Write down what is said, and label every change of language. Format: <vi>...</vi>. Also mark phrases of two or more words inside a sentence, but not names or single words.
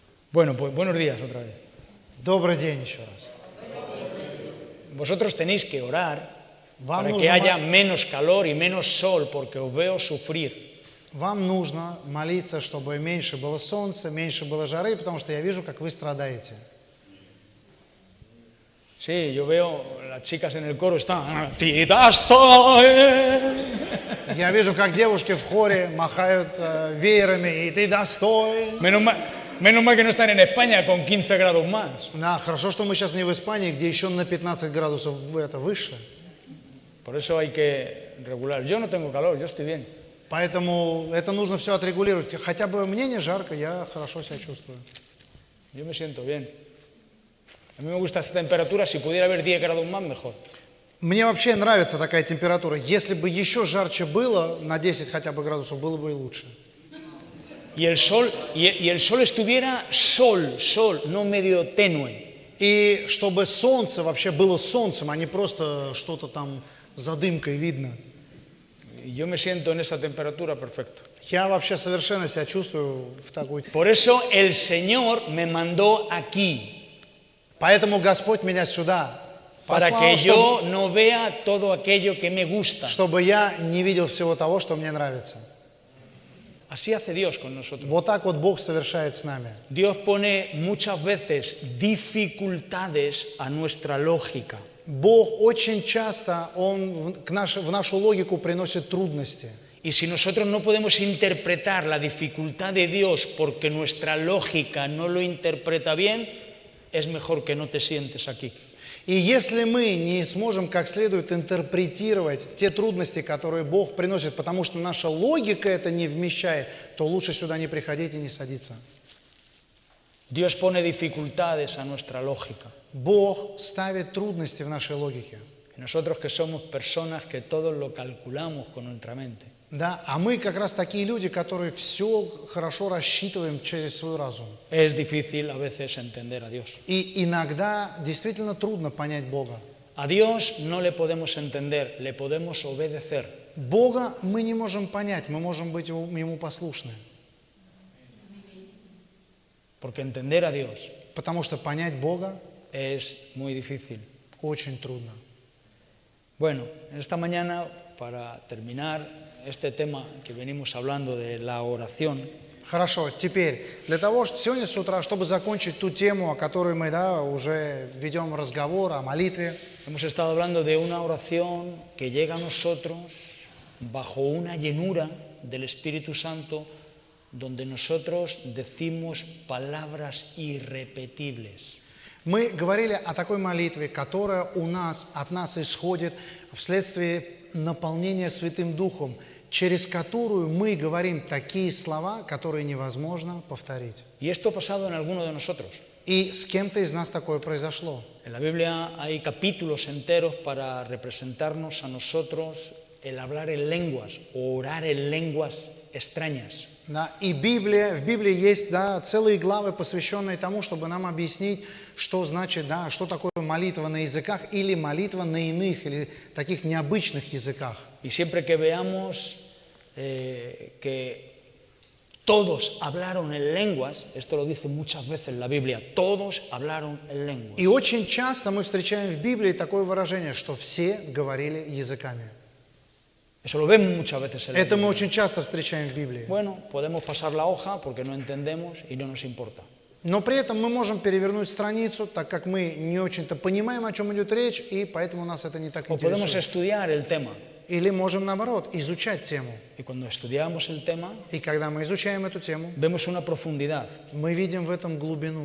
<es>Bueno, pues buenos días otra vez.</es> <ru>Добрый день еще раз.</ru> <es>Vosotros tenéis que orar</es> <ru>Вам</ru> <es>para que</es> <ru>нужно,</ru> <es>haya menos calor y menos sol, porque os veo sufrir.</es> <ru>вам нужно молиться, чтобы меньше было солнца, меньше было жары, потому что я вижу, как вы страдаете.</ru> <es>Sí, yo veo las chicas en el coro están. "Tida estoy".</es> <ru>Я вижу, как девушки в хоре махают веерами, и ты достой.</ru> <es>Menos mal que no están en España con 15 grados más.</es> <ru>Да, хорошо, что мы сейчас не в Испании, где еще на 15 градусов это выше.</ru> <es>Por eso hay que regular. Yo no tengo calor, yo estoy bien.</es> <ru>Поэтому это нужно все отрегулировать. Хотя бы мне не жарко, я хорошо себя чувствую.</ru> <es>Yo me siento bien. A mí me gusta esta temperatura, si pudiera haber 10 grados más, mejor.</es> <ru>Мне вообще нравится такая температура. Если бы еще жарче было, на 10 хотя бы градусов, было бы и лучше.</ru> <es>Y el sol estuviera sol, no medio tenue.</es> <ru>И чтобы солнце вообще было солнцем, а не просто что-то там за дымкой видно.</ru> <es>Yo me siento en esa temperatura perfecto.</es> <ru>Я вообще совершенно себя чувствую в такой...</ru> <es>Por eso el Señor me mandó aquí,</es> <ru>Поэтому Господь меня сюда</ru> <es>para</es> <ru>послал,</ru> <es>que yo no vea todo aquello que me gusta.</es> <ru>чтобы я не видел всего того, что мне нравится.</ru> <es>Así hace Dios con nosotros.</es> <ru>Вот так вот Бог совершает с нами.</ru> <es>Dios pone muchas veces dificultades a nuestra lógica.</es> <ru>Бог очень часто, Он в нашу логику приносит трудности.</ru> <es>Y si nosotros no podemos interpretar la dificultad de Dios porque nuestra lógica no lo interpreta bien, es mejor que no te sientes aquí.</es> <ru>И если мы не сможем как следует интерпретировать те трудности, которые Бог приносит, потому что наша логика это не вмещает, то лучше сюда не приходить и не садиться.</ru> <es>Dios pone dificultades a nuestra lógica.</es> <ru>Бог ставит трудности в нашей логике.</ru> <es>Y nosotros que somos personas que todo lo calculamos con nuestra mente.</es> <ru>Да, а мы как раз такие люди, которые все хорошо рассчитываем через свой разум.</ru> <es>Es difícil a veces entender a Dios.</es> <ru>И иногда действительно трудно понять Бога.</ru> <es>A Dios no le podemos entender, le podemos obedecer.</es> <ru>Бога мы не можем понять, мы можем быть Ему послушны.</ru> <es>Porque entender a Dios</es> <ru>Потому что понять Бога</ru> <es>es muy difícil.</es> <ru>очень трудно.</ru> <es>Bueno, esta mañana, para terminar este tema que venimos hablando de la oración,</es> <ru>Хорошо, теперь, для того, что сегодня с утра, чтобы закончить ту тему, о которой мы уже ведем разговор, о молитве,</ru> <es>hemos estado hablando de una oración que llega a nosotros bajo una llenura del Espíritu Santo, donde nosotros decimos palabras irrepetibles.</es> <ru>мы говорили о такой молитве, которая от нас исходит вследствие наполнения Святым Духом, через которую мы говорим такие слова, которые невозможно повторить.</ru> <es>Y esto ha pasado en alguno de nosotros.</es> <ru>И с кем-то из нас такое произошло.</ru> <es>En la Biblia hay capítulos enteros para representarnos a nosotros el hablar en lenguas o orar en lenguas extrañas.</es> <ru>Да, и в Библии есть целые главы, посвященные тому, чтобы нам объяснить, что значит, что такое молитва на языках или молитва на иных, или таких необычных языках.</ru> <es>Y siempre que veamos que todos hablaron en lenguas, esto lo dice muchas veces la Biblia, todos hablaron en lenguas.</es> <ru>И очень часто мы встречаем в Библии такое выражение, что все говорили языками.</ru> <es>Eso lo vemos muchas veces en la</es> <ru>Это мы</ru> <es>Biblia.</es> <ru>очень часто встречаем в Библии.</ru> <es>Bueno, podemos pasar la hoja porque no entendemos y no nos importa.</es> <ru>Но при этом мы можем перевернуть страницу, так как мы не очень-то понимаем, о чем идет речь, и поэтому нас это не так</ru> <es>O podemos</es> <ru>интересует.</ru> <es>estudiar el tema.</es> <ru>Или можем, наоборот, изучать тему.</ru> <es>Y cuando estudiamos el tema,</es> <ru>И когда мы изучаем эту тему,</ru> <es>vemos una profundidad.</es> <ru>мы видим в этом глубину,</ru>